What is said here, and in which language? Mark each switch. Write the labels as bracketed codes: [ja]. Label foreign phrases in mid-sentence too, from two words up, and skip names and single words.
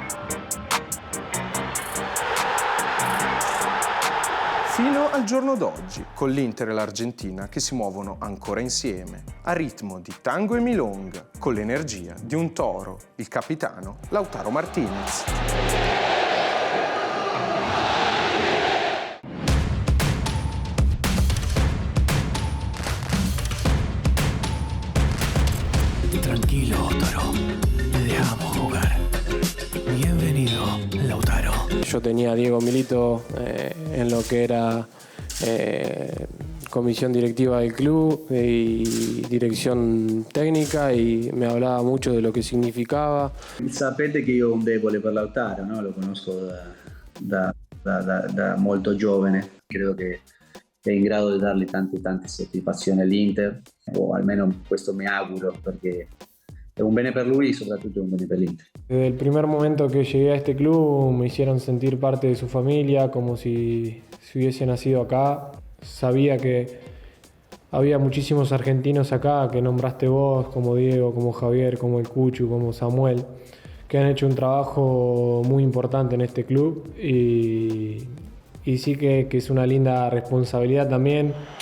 [it] Fino al giorno d'oggi, con l'Inter e l'Argentina che si muovono ancora insieme, a ritmo di tango e milonga, con l'energia di un toro, il capitano Lautaro Martinez. [es] Tranquilo, Toro. Te dejamos jugar. Bienvenido, Lautaro. Yo tenía a Diego Milito en lo que era comisión directiva del club y dirección técnica y me hablaba mucho de lo que significava. [it] Sapete che io ho un debole per Lautaro, no? Lo conosco da molto giovane, credo che è in grado di dargli tante soddisfazioni all'Inter, o almeno questo mi auguro, perché è un bene per lui y soprattutto è un bene per l'Inter. [es] Desde el primer momento que llegué a este club me hicieron sentir parte de su familia, como si hubiese nacido acá. Sabía que había muchísimos argentinos acá que nombraste vos, como Diego, como Javier, como el Cuchu, como Samuel, que han hecho un trabajo muy importante en este club y sí que es una linda responsabilidad también.